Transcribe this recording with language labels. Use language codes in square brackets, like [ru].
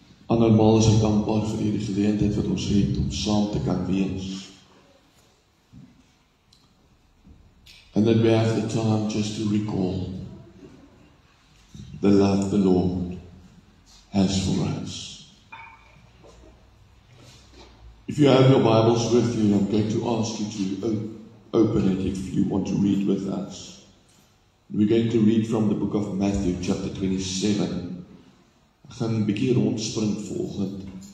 [af] Andermaal is ek dankbaar vir hierdie geleentheid wat ons het om saam te kan wees. [en] And that we have the time just to recall the love the Lord has for us. If you have your Bibles with you, I'm going to ask you to open it if you want to read with us. We're going to read from the book of Matthew, chapter 27. [af] Ek gaan 'n bietjie rondspring volgend.